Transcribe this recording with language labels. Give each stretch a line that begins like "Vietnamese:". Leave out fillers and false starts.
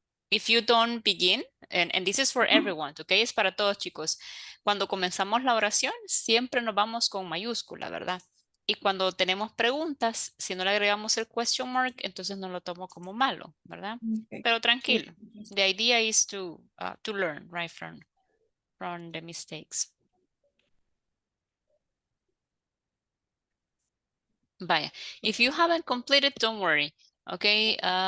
English: If you don't begin, and this is for everyone, okay?
Spanish: Es para todos, chicos. Cuando comenzamos la oración, siempre nos vamos con mayúscula, ¿verdad? Y cuando tenemos preguntas, si no le agregamos el question mark, entonces no lo tomo como malo, ¿verdad?
English: Okay.
Spanish: Pero tranquilo.
English: The idea is to learn right from from the mistakes. Vaya, if you haven't completed, don't worry. Okay.